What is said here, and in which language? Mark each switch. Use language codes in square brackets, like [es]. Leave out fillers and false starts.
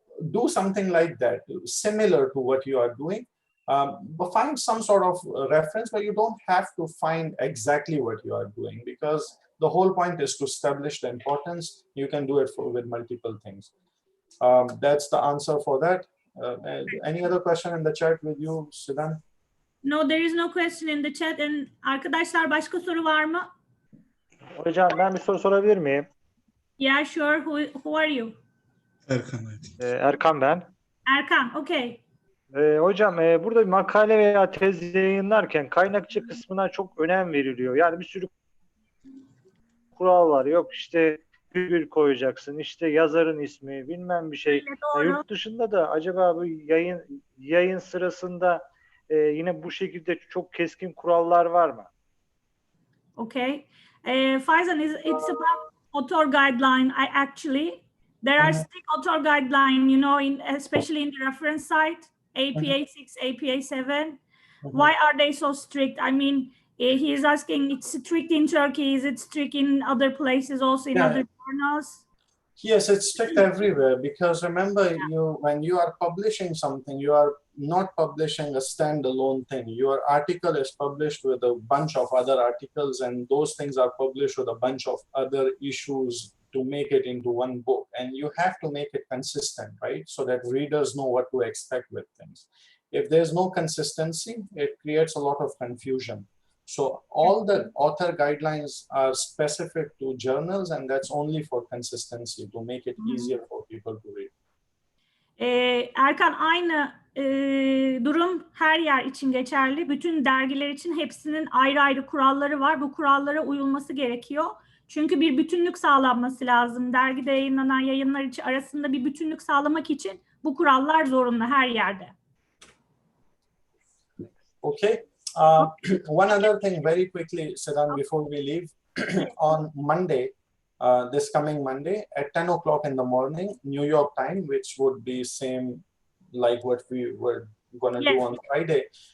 [en] Do something like that, similar to what you are doing. But find some sort of reference, but you don't have to find exactly what you are doing, because the whole point is to establish the importance. You can do it with multiple things. That's the answer for that. Any other question in the chat with you, Sidan? No, there is no question in the chat. And [tr] arkadaşlar, başka soru var mı? Hocam ben bir soru sorabilir miyim? [en] Yeah, sure. Who are you? [tr] Erkan. Erkan ben. [en] Erkan, okay. [tr] Hocam burada bir makale veya tez yayınlarken kaynakçı kısmına çok önem veriliyor. Yani bir sürü kural var. Yok işte virgül koyacaksın, işte yazarın ismi, bilmem bir şey. Yurt dışında da acaba bu yayın sırasında yine bu şekilde çok keskin kurallar var mı? [en] Okay. Faizan, it's about author guideline. There are strict author guideline, you know, especially in the reference site, APA 6, APA 7. Why are they so strict? I mean, he is asking, it's strict in Turkey, is it strict in other places, also in other journals? Yes, it's strict everywhere, because remember, when you are publishing something, you are not publishing a standalone thing. Your article is published with a bunch of other articles, and those things are published with a bunch of other issues to make it into one book. And you have to make it consistent, right? So that readers know what to expect with things. If there's no consistency, it creates a lot of confusion. So all the author guidelines are specific to journals, and that's only for consistency, to make it easier for people to read. [tr] Erkan, aynı durum her yer için geçerli. Bütün dergiler için hepsinin ayrı ayrı kuralları var. Bu kurallara uyulması gerekiyor. Çünkü bir bütünlük sağlanması lazım. Dergide yayınlanan yayınlar arasında bir bütünlük sağlamak için bu kurallar zorunlu her yerde. [en] Okay. One other thing very quickly, Sidan, before we leave. On Monday, this coming Monday at 10 o'clock in the morning, New York time, which would be same like what we were going to do on Friday.